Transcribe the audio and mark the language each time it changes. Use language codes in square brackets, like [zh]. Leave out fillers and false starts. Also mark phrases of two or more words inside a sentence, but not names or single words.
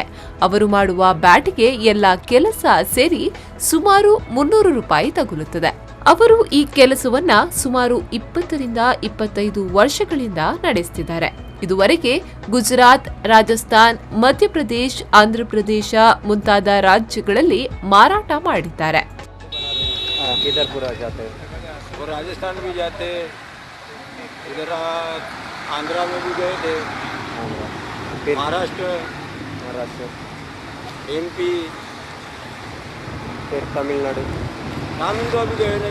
[kn] ಅವರು ಮಾಡುವ ಬ್ಯಾಟ್ಗೆ ಎಲ್ಲ ಕೆಲಸ ಸೇರಿ ಸುಮಾರು 300 ರೂಪಾಯಿ ತಗುಲುತ್ತದೆ. ಅವರು ಈ ಕೆಲಸವನ್ನ ಸುಮಾರು 20 ರಿಂದ 25 ವರ್ಷಗಳಿಂದ ನಡೆಸುತ್ತಿದ್ದಾರೆ. ಇದುವರೆಗೆ ಗುಜರಾತ್, ರಾಜಸ್ಥಾನ್, ಮಧ್ಯಪ್ರದೇಶ್, ಆಂಧ್ರಪ್ರದೇಶ ಮುಂತಾದ ರಾಜ್ಯಗಳಲ್ಲಿ ಮಾರಾಟ ಮಾಡಿದ್ದಾರೆ. [hi] इधर आंध्रा में भी गए थे, महाराष्ट्र, MP, फिर तमिलनाडु तो अभी गए नहीं.